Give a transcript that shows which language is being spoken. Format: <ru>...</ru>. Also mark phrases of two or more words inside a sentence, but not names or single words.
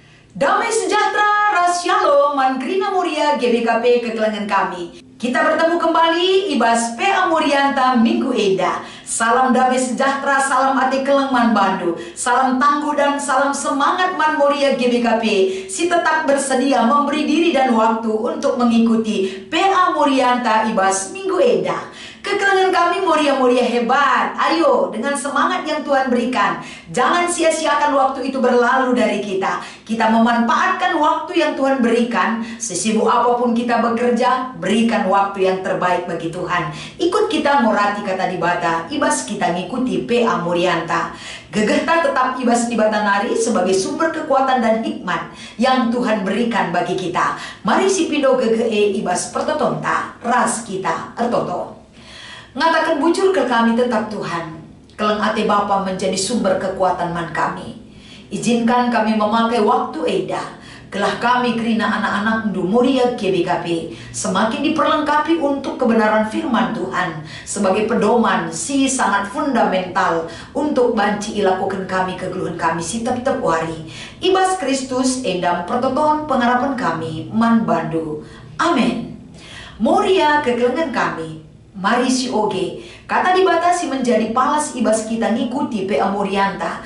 <id>Damai sejahtera,</id> <btx>ras shalom, mangrina muria GBKP kekelangan kami.</btx> <id>Kita bertemu kembali</id> <btx>Ibas PA Murianta Minggu Eda.</btx> <id>Salam damai sejahtera,</id> <btx>salam ati keleng man bandu.</btx> <id>Salam tangguh dan salam semangat</id> <btx>man muria GBKP.</btx> <id>Si tetap bersedia memberi diri dan waktu untuk mengikuti</id> <btx>PA Murianta Ibas Minggu Eda. Kekelangan kami muria-muria hebat.</btx> <id>Ayo dengan semangat yang Tuhan berikan, jangan sia-siakan waktu itu berlalu dari kita. Kita memanfaatkan waktu yang Tuhan berikan. Sesibuk apapun kita bekerja, berikan waktu yang terbaik bagi Tuhan.</id> <btx>Ikut kita ngorati kata di bata, Ibas kita ngikuti PA Murianta. Gegeta tetap Ibas di bata nari</btx> <id>sebagai sumber kekuatan dan hikmat yang Tuhan berikan bagi kita.</id> <btx>Mari si pindo gege Ibas pertotonta, ras kita ertoto. Ngatakan bujur ke kami tetap Tuhan, keleng ate Bapa</btx> <id>menjadi sumber kekuatan</id> <btx>man kami.</btx> <id>Izinkan kami memakai</id> <btx>waktu Eda, kelah kami kerina anak-anak ndu muria GBKP</btx> <id>semakin diperlengkapi untuk kebenaran firman Tuhan sebagai pedoman</id> <btx>si sangat</btx> <id>fundamental untuk</id> <btx>banci ilakukan kami kegeluhan kami si tetap wari. Ibas Kristus endam pertoton pengharapan kami man bandu. Amin. Muria kekelengan kami. Mari si oge, kata dibatasi menjadi palas Ibas kita ngikuti PA Murianta.</btx>